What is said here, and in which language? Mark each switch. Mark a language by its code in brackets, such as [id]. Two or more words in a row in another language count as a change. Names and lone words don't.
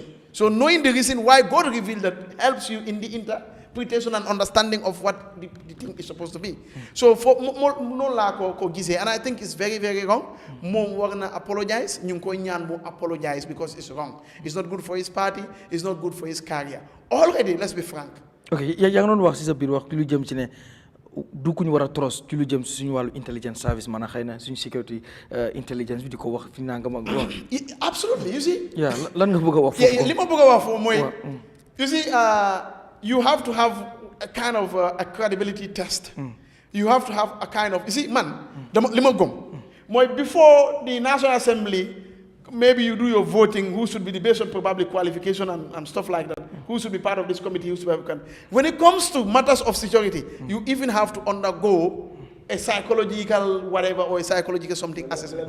[en] So knowing the reason why God revealed that helps you in the interpretation and understanding of what the thing is supposed to be. So for and I think it's very, very wrong. Apologize. Apologize because it's wrong. It's not good for his party. It's not good for his career. Already, let's be frank. [wo] Okay, yaa ngi doon wax ci sa biir wax ci lu jëm ci ne du ku ñu war a trust ci lu jëm ci suñu wàllu [en] intelligence service [wo] maanaam xëy na suñu [en] security intelligence [wo] bi di ko wax fi nangam ak wax. [en] Absolutely, you see. Yeah, [wo] lan nga bëgg a wax foofu. li ma bëgg a wax foofu mooy. [en] You see, you have to have a kind of a credibility test. You have to have a kind of, you see, [wo] man, li ma gëm mooy [en] before the National Assembly, maybe you do your voting, who should be the based on probably qualification and stuff like that. Who should be part of this committee, who should be. When it comes to matters of security, you even have to undergo a psychological whatever or a psychological something assessment.